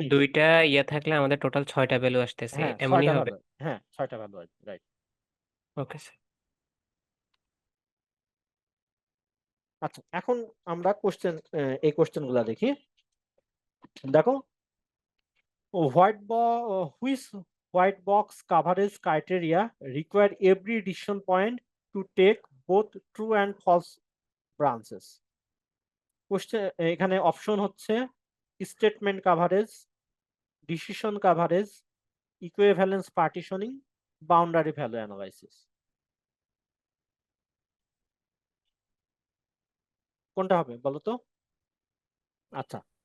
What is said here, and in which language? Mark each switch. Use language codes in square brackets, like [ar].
[bn] 19। দুইটা ইয়ে থাকলে আমাদের টোটাল 6টা ভ্যালু আসতেছে, হ্যাঁ, এমনই 6টা হবে? ভ্যালু, হ্যাঁ 6টা ভ্যালু আছে, রাইট। Okay sir. আচ্ছা, এখন আমরা কোশ্চেন, এই কোশ্চেন গুলা দেখি। দেখো, [en] Which white box coverage criteria require every decision point to take both true and false branches? [bn] Question এখানে অপশন হচ্ছে statement coverage, decision coverage, equivalence partitioning, boundary value analysis. কোনটা হবে বলো তো? আচ্ছা,